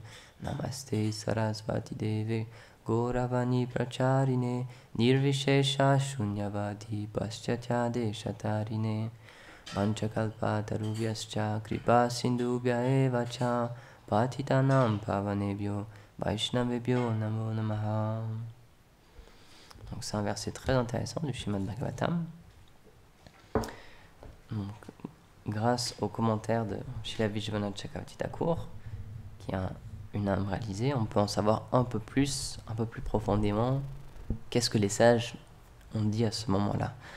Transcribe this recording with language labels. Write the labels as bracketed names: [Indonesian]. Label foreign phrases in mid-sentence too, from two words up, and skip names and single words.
[Sanskrit] नमस्ते सरस्वती देवे गौरवाणी प्रचारिणे निर्विशेष शून्यवादि पाश्चात्य देशतारिणे. पञ्चकल्प तरुभ्यश्च कृपा सिन्धुभ्य एव च पतितानां पावनेभ्यो वैष्णवेभ्यो नमो नमः. [French] Donc c'est un verset très intéressant du Srimad Bhagavatam. Donc, grâce aux commentaires de Srila Vishwanath Chakravarti Thakur, qui a une âme réalisée, on peut en savoir un peu plus profondément qu'est-ce que les sages ont dit à ce moment-là.